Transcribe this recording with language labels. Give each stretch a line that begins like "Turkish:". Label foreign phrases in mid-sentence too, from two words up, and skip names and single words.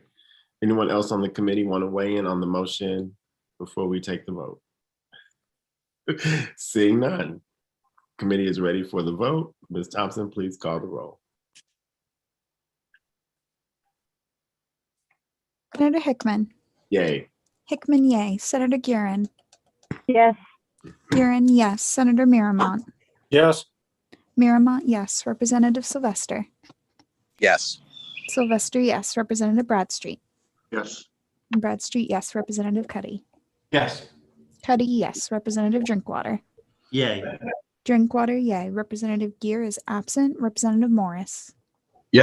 English: Anyone else on the committee want to weigh in on the motion before we take the vote? Seeing none. Committee is ready for the vote. Ms. Thompson, please call the roll. Senator Hickman. Yay. Hickman, yay. Senator Guerin. Yes. Guerin, yes. Senator Miramont. Yes. Miramont, yes. Representative Sylvester. Yes. Sylvester, yes. Representative Bradstreet. Yes. Bradstreet, yes. Representative Cuddy. Yes. Cuddy, yes. Representative Drinkwater. Yay. Drinkwater, yay. Representative Gear is absent. Representative Morris.